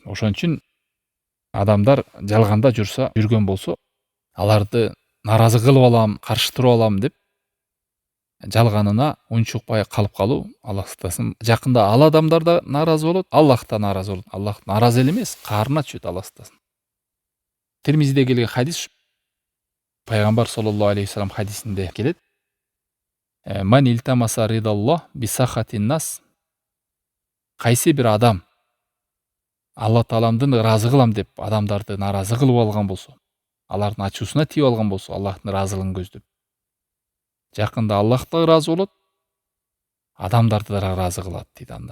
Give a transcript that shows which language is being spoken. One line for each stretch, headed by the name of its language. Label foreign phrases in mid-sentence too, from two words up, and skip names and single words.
Kyrgyz: Ошон үчүн адамдар жалганда жүргөн болсо, аларды наразы кылып алам, каршы туруп алам деп жалганына унчукпай калып калуу, Аллах сактасын, жакында ал адамдар да наразы болот, Аллах да наразы болот. Аллах наразы эле эмес, каарына түшөт, Аллах сактасын. Термизиде келген хадис пайгамбар
Arabic: صلى الله عليه وسلم
Kyrgyz: хадисинде келет:
Arabic: "من التمس رضا الله بسخط الناس".
Kyrgyz: Кайсы бир адам Алла тааламдын ыраазы кылам деп адамдарды нааразы кылып алган болсо, алардын ачуусуна тийип алган болсо, Аллахтын ыраазылыгын көздөп, жакында Аллах да ыраазы болот, адамдарды да ыраазы кылат дейт андан.